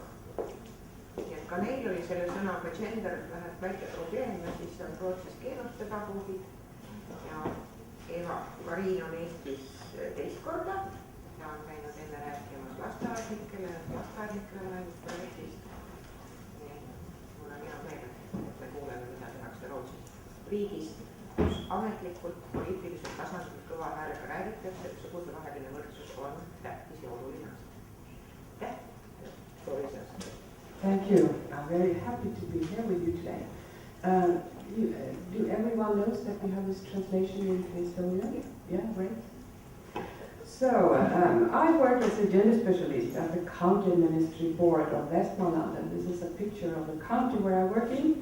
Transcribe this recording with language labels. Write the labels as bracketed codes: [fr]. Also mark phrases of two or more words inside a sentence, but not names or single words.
[et] Nii et ka neil oli selle sõnaga gender väike probleem ja siis on Rootsis geenuspedagoogid ja Eva Karin on Eestis teist korda ja on käinud enne rääkimas lasteaednikele räägib projektist. Mul on hea meel, et me kuuleme, mida tehakse Rootsis riigist, kus ametlikult poliitilisel tasandil kõva häälega räägitakse, et sugudevaheline võrdsus on tähtis ja oluline asi. [en] Thank you. I'm very happy to be here with you today. Do everyone knows that we have this translation into Estonian? Yeah, great. So, I work as a gender specialist at the County Ministry Board of Westmanland, and this is a picture of the county where I'm working.